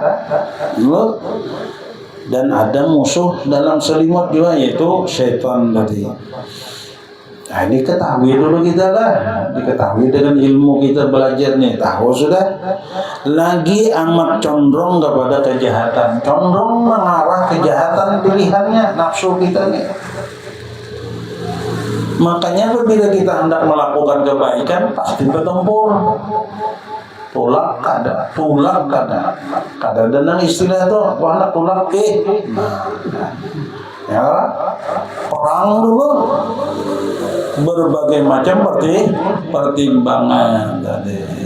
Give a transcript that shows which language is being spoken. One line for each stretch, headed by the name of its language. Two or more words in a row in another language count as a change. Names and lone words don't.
Indonesian: Dan ada musuh dalam selimut juga, yaitu syaitan tadi. Nah, ini ketahui dulu kita lah, diketahui dengan ilmu kita belajar nih, tahu sudah. Lagi amat condong kepada kejahatan, condong mengarah kejahatan pilihannya nafsu kita nih. Makanya apabila kita hendak melakukan kebaikan pasti bertempur.
Banjar: Tulak kada dan istilah itu anak tulak ya perang dulu, berbagai macam pertimbangan tadi.